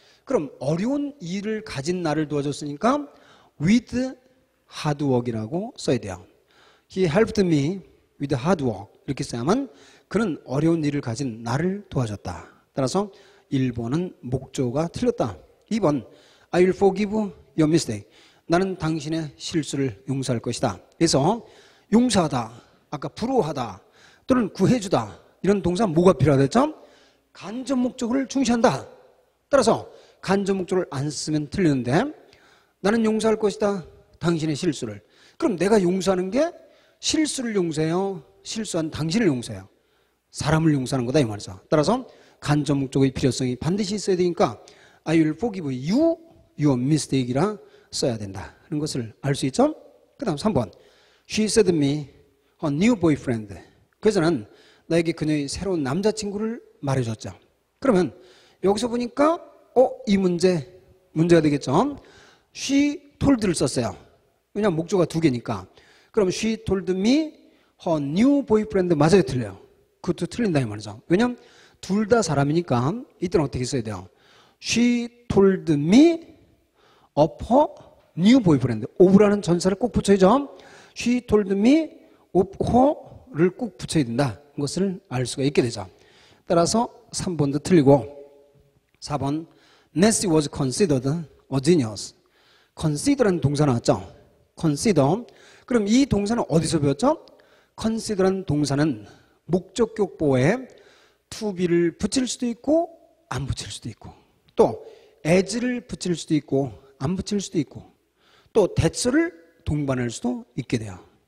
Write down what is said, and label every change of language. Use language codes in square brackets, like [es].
[ko] 그럼 어려운 일을 가진 나를 도와줬으니까 [en] with hard work [ko] 이라고 써야 돼요. [en] He helped me with hard work [ko] 이렇게 써야만 그는 어려운 일을 가진 나를 도와줬다. 따라서 1번은 목적어가 틀렸다. [en] 2번 I will forgive your mistake. [ko] 나는 당신의 실수를 용서할 것이다. 그래서 용서하다, 아까 불호하다 또는 구해주다 이런 동사 뭐가 필요하다 했죠? 간접 목적어를 중시한다. 따라서 간접 목적어를 안 쓰면 틀리는데 나는 용서할 것이다. 당신의 실수를. 그럼 내가 용서하는 게 실수를 용서해요? 실수한 당신을 용서해요? 사람을 용서하는 거다 이 말이죠. 따라서 간접 목적어의 필요성이 반드시 있어야 되니까 [en] I will forgive you your mistake [ko] 이라 써야 된다. 그런 것을 알 수 있죠? [en] 그 다음 3번 She said me a new boyfriend. [ko] 그래서는 나에게 그녀의 새로운 남자친구를 말해줬죠. 그러면 여기서 보니까 이 문제가 되겠죠. [en] She told [ko] 를 썼어요. 왜냐하면 목적어가 두 개니까. 그럼 [en] she told me her new boyfriend [ko] 맞아요, 틀려요? 그것도 틀린다 이 말이죠. 왜냐하면 둘 다 사람이니까 이때는 어떻게 써야 돼요? [en] She told me of her new boyfriend. [ko] of라는 전사를 꼭 붙여야죠. [en] She told me of her [ko] 를 꼭 붙여야 된다. 그것을 알 수가 있게 되죠. 따라서 3번도 틀리고 [en] 4번 Nancy was considered a genius. [ko] consider라는 동사 나왔죠. [en] consider. [ko] 그럼 이 동사는 어디서 배웠죠? consider라는 동사는 목적격보에 to be를 붙일 수도 있고 안 붙일 수도 있고 또 as를 붙일 수도 있고 안 붙일 수도 있고 또 that를 동반할 수도 있게 돼요.